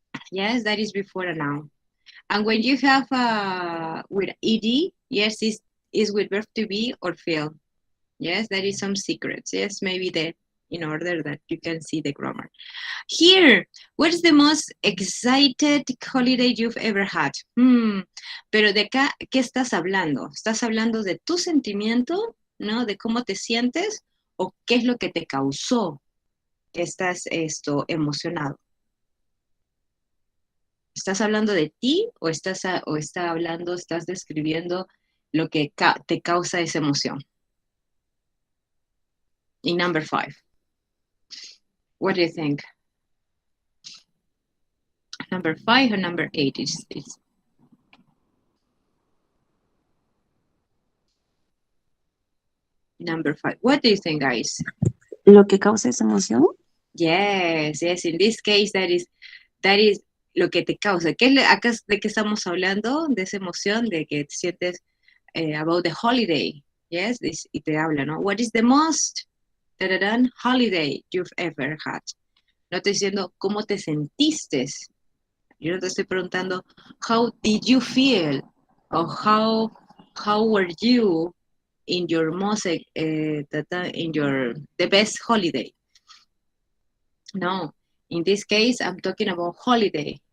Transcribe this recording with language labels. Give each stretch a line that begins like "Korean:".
English: Yes, that is before a noun. And when you have with ed, yes, is with verb to be or feel. Yes, that is some secrets. Yes, maybe that in order that you can see the grammar. Here, what is the most excited holiday you've ever had?
Spanish: Pero de acá, ¿qué estás hablando? ¿Estás hablando de tu sentimiento, no? De cómo te sientes o qué es lo que te causó que estás emocionado. ¿Estás hablando de ti o estás describiendo lo que te causa esa emoción?
English: In number 5. What do you think? Number 5 or number 8 is number 5. What do you think, guys?
Spanish: ¿Lo que causa esa emoción?
English: Yes, in this case that is
Spanish: lo que te causa. Acá de qué estamos hablando? De esa emoción de que te sientes
English: about the holiday.
Spanish: Yes, y te habla, ¿no?
English: What is the most holiday you've ever had?
Spanish: No estoy diciendo cómo te sentiste. Yo no te estoy preguntando
English: how did you feel or how were you in your most the best holiday. No, in this case I'm talking about holiday.